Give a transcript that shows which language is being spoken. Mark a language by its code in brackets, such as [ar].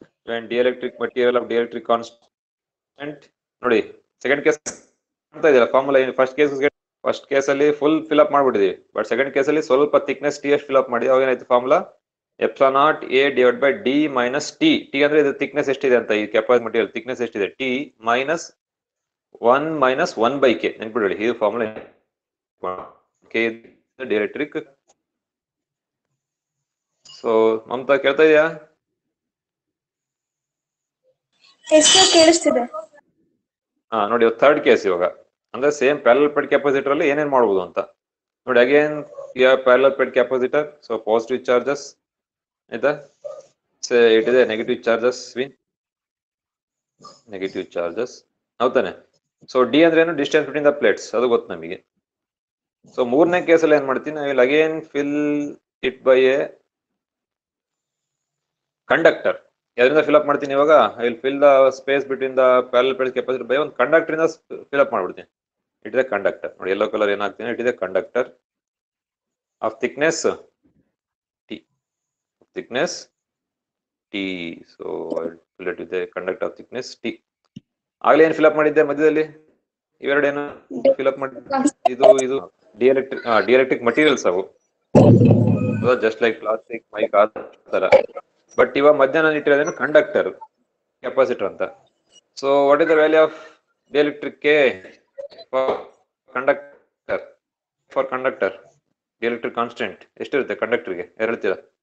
[en] When dielectric material of dielectric constant, [kn] ನೋಡಿ second case ಅಂತ ಇದೆಯಲ್ಲ ಫಾರ್ಮುಲಾ. ಫಸ್ಟ್ ಕೇಸಲ್ಲಿ full fill up ಮಾಡ್ಬಿಟ್ಟಿದೀವಿ, but second ಕೇಸಲ್ಲಿ ಸ್ವಲ್ಪ ಥಿಕ್ನೆಸ್ T ಅಷ್ಟು ಫಿಲ್ ಅಪ್ ಮಾಡಿ. ಅವಾಗ ಏನಾಯ್ತು formula? [en] Epsilon naught A divided by D minus T. [kn] T ಅಂದ್ರೆ ಇದು ಥಿಕ್ನೆಸ್ ಎಷ್ಟಿದೆ ಅಂತ, ಈ ಕೆಪಾಸಿಟರ್ ಮಟೀರಿಯಲ್ ಥಿಕ್ನೆಸ್ ಎಷ್ಟಿದೆ, [en] T minus 1 minus 1 by K. [kn] ನೆನ್ಪಿಡಿ, ಇದು formula. K dielectric. So Mamata ಕೇಳ್ತಾ ಇದೆಯಾ? ಕೇಳಿಸ್ತಿದೆ. ಹಾ ನೋಡಿ, ಥರ್ಡ್ ಕೇಸ್ ಇವಾಗ. ಅಂದ್ರೆ ಸೇಮ್ ಪ್ಯಾರಲಲ್ ಪ್ಲೇಟ್ ಕೆಪಾಸಿಟರ್ ಅಲ್ಲಿ ಏನೇನ್ ಮಾಡಬಹುದು ಅಂತ ನೋಡಿ. Again parallel plate capacitor, so positive charges, ಆಯ್ತಾ, ಇಟ್ ಇದೆ negative charges, negative charges. ಹೌದಾನೆ? So D ಅಂದ್ರೆ ಏನು? [en] distance between the plates, [kn] ಅದು ಗೊತ್ತು ನಮಗೆ. ಸೊ ಮೂರನೇ ಕೇಸಲ್ಲಿ ಏನ್ ಮಾಡ್ತೀನಿ, [en] I will again fill it by a conductor. [kn] ಅದರಿಂದ ಫಿಲ್ ಅಪ್ ಮಾಡ್ತೀನಿ ಇವಾಗ. [en] I will fill the space between the parallel plate capacitor by [kn] ಒಂದು ಕಂಡಕ್ಟರ್ ಇಂದ ಫಿಲ್ ಅಪ್ ಮಾಡ್ಬಿಡ್ತೀನಿ. [en] It is a conductor. [kn] ನೋಡಿ yellow colour ಏನಾಗ್ತೀನಿ, [en] It is a conductor of thickness T. thickness T. So I'll fill it with a conductor of thickness T. [kn] ಆಗಲೇ ಏನು fill up ಮಾಡಿದ್ದೆ ಮಧ್ಯದಲ್ಲಿ? ಇವೆರಡೇನು fill up ಮಾಡಿ, ಇದು dielectric materials ಅವು, [en] just like plastic mic [kn] ಆ ತರ. But ಇವಾಗ ಮಧ್ಯಾಹ್ನ ಇಟ್ಟಿರೋದೇನು ಕಂಡಕ್ಟರ್ ಕೆಪಾಸಿಟರ್ ಅಂತ. [en] so what is the value of dielectric K for conductor [kn] dielectric constant ಎಷ್ಟಿರುತ್ತೆ ಕಂಡಕ್ಟರ್ಗೆ? ಹೇಳ್ತೀರಾ?